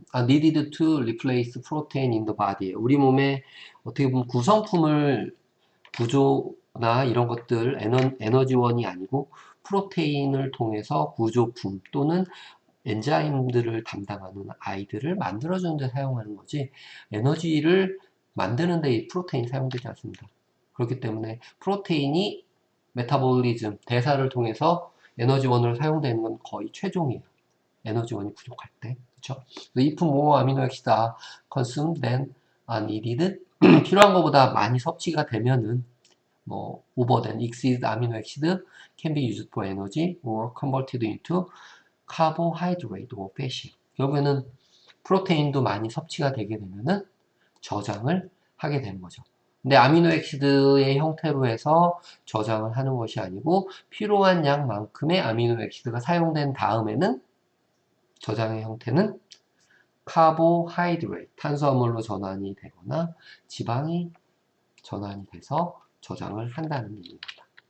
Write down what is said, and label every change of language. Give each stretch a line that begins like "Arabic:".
English: needed to replace protein in the body.
Korean: 우리 몸에 어떻게 보면 구성품을 구조나 이런 것들 에너지원이 아니고 프로테인을 통해서 구조품 또는 엔자임들을 담당하는 아이들을 만들어주는 데 사용하는 거지 에너지를 만드는 데 이 프로테인 사용되지 않습니다. 그렇기 때문에 프로테인이 메타볼리즘, 대사를 통해서 에너지원으로 사용되는 건 거의 최종이에요. 에너지원이 부족할 때. 그렇죠?
English: If more amino acids are consumed than are needed,
Korean: 필요한 것보다 많이 섭취가 되면은
English: over than exceed amino acid can be used for energy or converted into carbohydrate or fat.
Korean: 결국에는 프로테인도 많이 섭취가 되게 되면은 저장을 하게 되는 거죠. 근데 아미노액시드의 형태로 해서 저장을 하는 것이 아니고 필요한 양만큼의 아미노액시드가 사용된 다음에는 저장의 형태는 카보하이드레이트, 탄수화물로 전환이 되거나 지방이 전환이 돼서 저장을 한다는 얘기입니다.